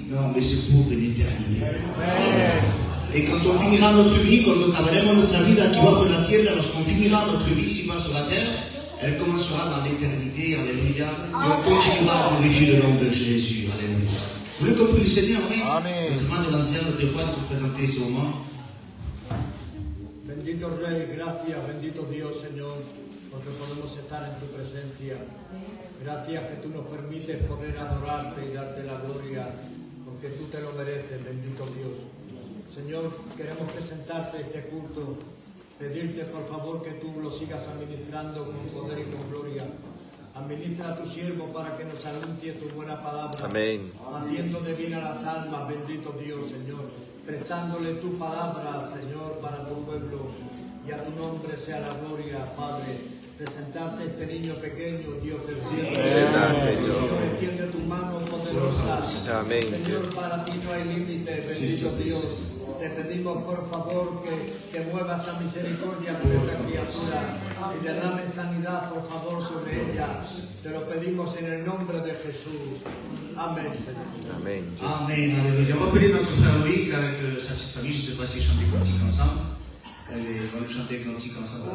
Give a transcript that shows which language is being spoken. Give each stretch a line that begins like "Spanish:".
French: Non, mais c'est pour une éternité. Et quand on finira notre vie,
Spanish: cuando acabaremos nuestra vida aquí bajo en la tierra,
French: lorsqu'on finira notre vie ici-bas sur la terre, elle commencera dans l'éternité, alléluia, et on continuera à glorifier le nom de Jésus, alléluia. Vous voulez qu'on prie le Seigneur, oui?
Spanish: Amén.
French: Notre hermano de l'ancien, notre Juan, pour présenter ce moment.
Spanish: Bendito Rey, gracias, bendito Dios, Señor, porque podemos estar en tu presencia. Gracias que tú nos permites poder adorarte y darte la gloria, porque tú te lo mereces, bendito Dios. Señor, queremos presentarte este culto, pedirte por favor que tú lo sigas administrando con poder y con gloria. Administra a tu siervo para que nos anuncie tu buena palabra. Amén. Haciendo de bien a las almas, bendito Dios, Señor. Prestándole tu palabra, Señor, para tu pueblo. Y a tu nombre sea la gloria, Padre. Presentarte este niño pequeño, Dios del cielo. Señor, extiende tu mano poderosa. Amén. Señor, para ti no hay límite, bendito Dios. Te pedimos por favor que muevas a misericordia por esta criatura y derrame sanidad por favor sobre ella. Te lo pedimos en el nombre de Jesús. Amén, Señor. Amén.
French: Amen, alléluia. On va appeler notre frère Loïc avec sa petite famille, je ne sais pas s'ils chantent des cantiques ensemble. Allez, on va nous chanter des cantiques ensemble.